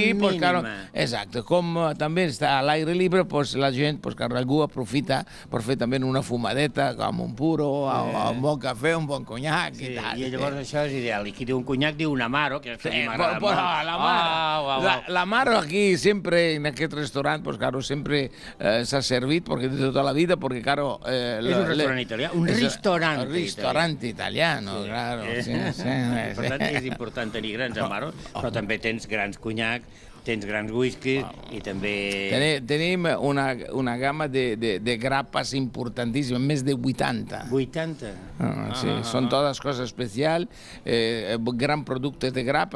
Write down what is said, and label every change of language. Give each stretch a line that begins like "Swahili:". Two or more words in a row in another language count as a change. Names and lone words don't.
Spanish: pues, claro,
Catalan: exacte, com també està a l'aire libre, pues, la gent, pues, que algú aprofita per fer també una fumadeta, com un puro, un bon cafè, un bon conyac i tal. I llavors això és ideal. I qui diu un conyac diu un amaro, que a mi m'agrada molt. L'amaro aquí sempre, en aquest restaurant,
Spanish: pues, claro,
Catalan: sempre s'ha servit, perquè de tota la vida, perquè, claro... És un restaurant italià, un
Italian: ristorante italiano,
Catalan: claro. Per tant, és important tenir grans amaros, però també tens grans conyac, tens grans whiskies i també... Tenim una gamma de grapes importantíssimes, més de 80. 80? Sí, són totes coses especials, gran productes de grapa.